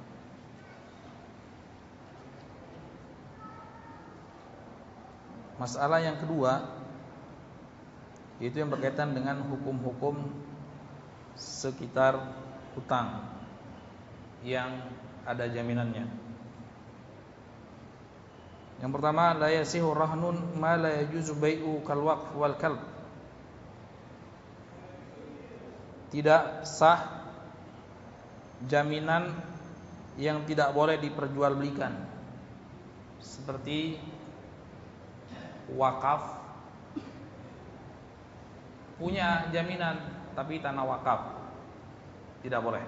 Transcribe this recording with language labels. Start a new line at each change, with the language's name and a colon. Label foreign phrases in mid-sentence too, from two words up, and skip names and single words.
Indonesian: Masalah yang kedua, yaitu yang berkaitan dengan hukum-hukum sekitar hutang yang ada jaminannya. Yang pertama,
Arabic: لا يصح رهن ما لا يجوز بيعه كالوقف والكلب.
Indonesian: Tidak sah jaminan yang tidak boleh diperjualbelikan, seperti wakaf. Punya jaminan tapi tanah wakaf, tidak boleh.